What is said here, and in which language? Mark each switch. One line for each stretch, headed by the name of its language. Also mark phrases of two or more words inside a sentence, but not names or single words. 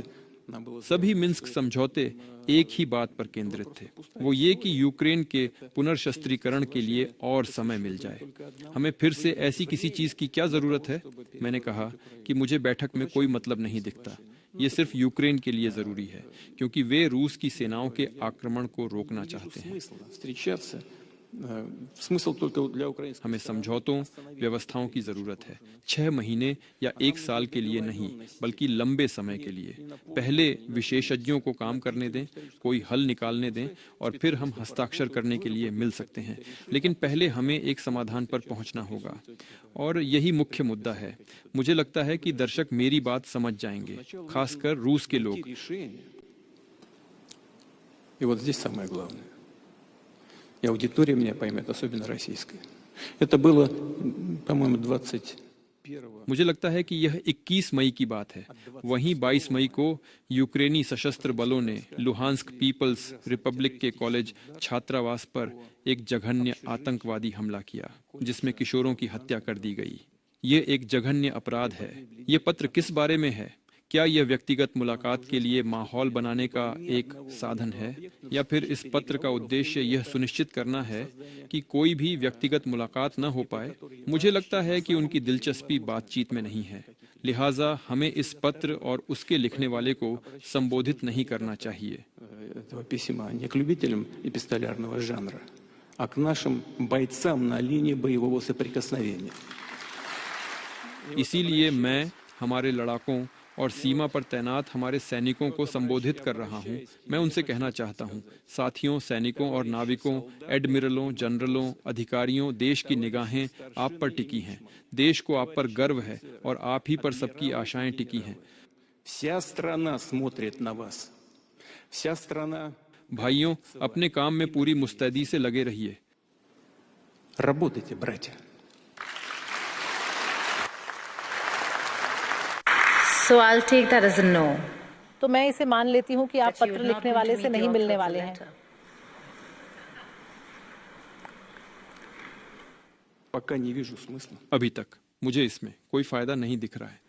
Hindi: सभी मिन्स्क समझौते एक ही बात पर केंद्रित थे, वो ये कि यूक्रेन के पुनर्शस्त्रीकरण के लिए और समय मिल जाए। हमें फिर से ऐसी किसी चीज की क्या जरूरत है? मैंने कहा कि मुझे बैठक में कोई मतलब नहीं दिखता, ये सिर्फ यूक्रेन के लिए जरूरी है, क्योंकि वे रूस की सेनाओं के आक्रमण को रोकना चाहते हैं।
Russian: Смысл только для украинских.
Hindi: हमें समझौतों, व्यवस्थाओं की जरूरत है, 6 महीने या 1 साल के लिए नहीं, बल्कि लंबे समय के लिए। पहले विशेषज्ञों को काम करने दें, कोई हल निकालने दें, और फिर हम हस्ताक्षर करने के लिए मिल सकते हैं। लेकिन पहले हमें एक समाधान पर पहुंचना होगा, और यही मुख्य मुद्दा है। मुझे लगता है कि दर्शक मेरी बात समझ जाएंगे, खासकर रूस के लोग।
Russian: И вот здесь самое главное. И аудитория меня поймет, особенно российская. Это было, по-моему, 21-го.
Hindi: मुझे लगता है कि यह 21 मई की बात है। वहीं 22 मई को यूक्रेनी सशस्त्र बलों ने लुहांस्क पीपल्स रिपब्लिक के कॉलेज छात्रावास पर एक जघन्य आतंकवादी हमला किया, जिसमें किशोरों की हत्या कर दी गई। ये एक जघन्य अपराध है। ये पत्र किस बारे में है? क्या यह व्यक्तिगत मुलाकात के लिए माहौल बनाने का एक साधन है, या फिर इस पत्र का उद्देश्य यह सुनिश्चित करना है कि कोई भी व्यक्तिगत मुलाकात न हो पाए? मुझे लगता है कि उनकी दिलचस्पी बातचीत में नहीं है, लिहाजा हमें इस पत्र और उसके लिखने वाले को संबोधित नहीं करना चाहिए।
Russian: Этого письма не к любителям эпистолярного жанра, а к нашим бойцам на линии боевого सоприкосновения.
Hindi: इसीलिए मैं हमारे लड़ाकों और सीमा पर तैनात हमारे सैनिकों को संबोधित कर रहा हूं। मैं उनसे कहना चाहता हूं, साथियों, सैनिकों और नाविकों, एडमिरलों, जनरलों, अधिकारियों, देश की निगाहें आप पर टिकी हैं। देश को आप पर गर्व है और आप ही पर सबकी आशाएं टिकी हैं।
Russian: Вся страна смотрит на вас. Вся страна.
Hindi: भाइयों, अपने काम में पूरी मुस्तैदी से लगे रहिए।
Russian: Работайте, братья.
English: So I'll take that as a no.
Hindi: तो मैं इसे मान लेती हूँ कि आप
English: That you
Hindi: पत्र
English: are not
Hindi: लिखने
English: going
Hindi: वाले
English: to
Hindi: से
English: meet
Hindi: नहीं
English: the
Hindi: मिलने
English: author of the
Hindi: वाले हैं।
English: letter.
Russian: Пока не вижу смысла.
Hindi: अभी तक मुझे इसमें कोई फायदा नहीं दिख रहा है।